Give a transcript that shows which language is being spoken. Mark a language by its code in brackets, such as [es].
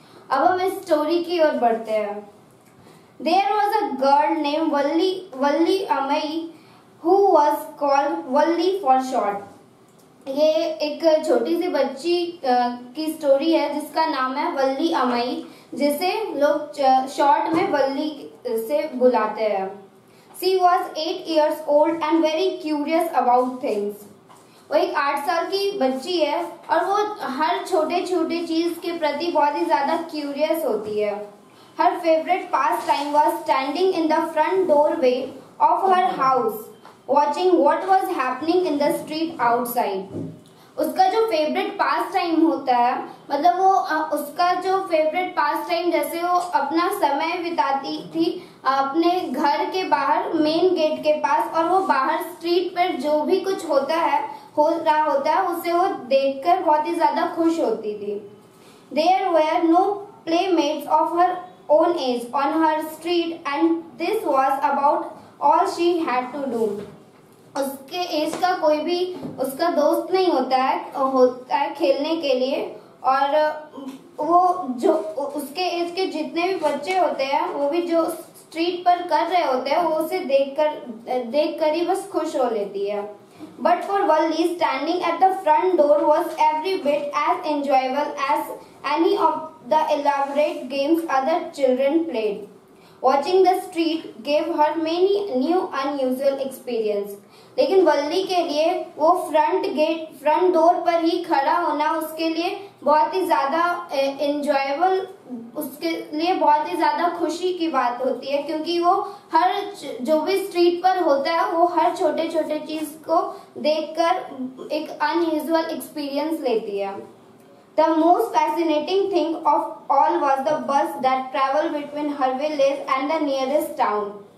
[hi] अब हम इस स्टोरी की ओर बढ़ते हैं। [en] There was a girl named Valli Amai who was called Valli for short. [hi] ये एक छोटी सी बच्ची की स्टोरी है जिसका नाम है वल्ली अमई, जिसे लोग शॉर्ट में वल्ली से बुलाते हैं। [en] She was 8 years old and very curious about things. [hi] वो एक 8 साल की बच्ची है और वो हर छोटे छोटे चीज के प्रति बहुत ही ज्यादा क्यूरियस होती है। [en] Her favorite pastime was standing in the front doorway of her house, watching what was happening in the street outside. [hi] उसका जो फेवरेट पास टाइम होता है, मतलब वो उसका जो फेवरेट पास टाइम जैसे वो अपना समय बिताती थी अपने घर के बाहर मेन गेट के पास, और वो बाहर स्ट्रीट पर जो भी कुछ हो रहा होता है उसे वो देखकर बहुत ही ज्यादा खुश होती थी। [en] There were no playmates of her own age on her street and this was about all she had to do. [hi] उसके एज का कोई भी उसका दोस्त नहीं होता है खेलने के लिए, और वो जो उसके एज के जितने भी बच्चे होते हैं वो भी जो स्ट्रीट पर कर रहे होते हैं वो उसे देखकर ही बस खुश हो लेती है। [en] But for Valli, standing at the front door was every bit as enjoyable as any of the elaborate games other children played. Watching the street gave her many new unusual experience. [hi] लेकिन वल्ली के लिए वो front door पर ही खड़ा होना उसके लिए बहुत ही ज्यादा एंजॉयबल, उसके लिए बहुत ही ज्यादा खुशी की बात होती है, क्योंकि वो हर जो भी स्ट्रीट पर होता है वो हर छोटे छोटे चीज को देखकर एक अनयूजुअल एक्सपीरियंस लेती है। [en] The most fascinating thing of all was the bus that traveled between her village and the nearest town.